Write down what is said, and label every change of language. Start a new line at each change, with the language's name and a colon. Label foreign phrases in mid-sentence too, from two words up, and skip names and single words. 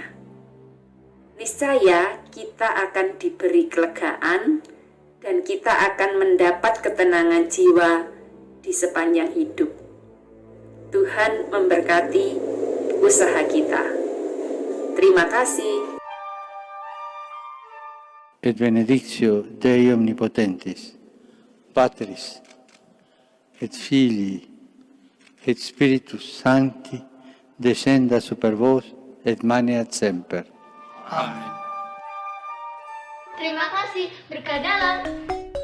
Indonesian: Niscaya kita akan diberi kelegaan dan kita akan mendapat ketenangan jiwa di sepanjang hidup. Tuhan memberkati usaha kita. Terima kasih.
Latin: Et benedictio Dei Omnipotentis, Patris, et Filii, et Spiritus Sancti, descenda super vos et maneat semper. Amen.
Indonesian: Terima kasih, berkah dalam.